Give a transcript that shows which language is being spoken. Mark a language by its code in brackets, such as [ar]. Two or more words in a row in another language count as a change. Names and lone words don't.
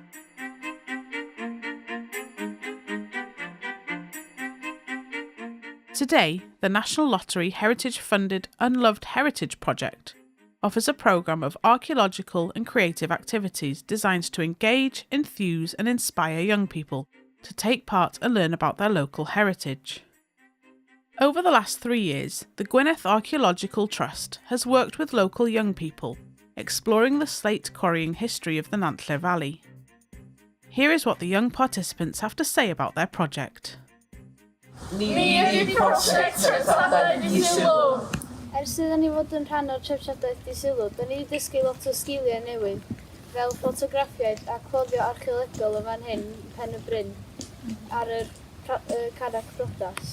[en] Today, the National Lottery heritage-funded Unloved Heritage Project offers a programme of archaeological and creative activities designed to engage, enthuse and inspire young people to take part and learn about their local heritage. Over the last 3 years, the Ngwynedd Archaeological Trust has worked with local young people, exploring the slate quarrying history of the Nantlle Valley. Here is what the young participants have to say about their project. [cy] Ni ydi prosiect Treftadaeth di sylw. Ers iddyn ni fod yn rhan o'r Treftadaeth di sylw, da ni wedi dysgu lot o sgiliau newydd, fel ffotograffiaid a cloddio archeolegol yn fan hyn, Pen-y-Bryn, ar y Carreg Briodas.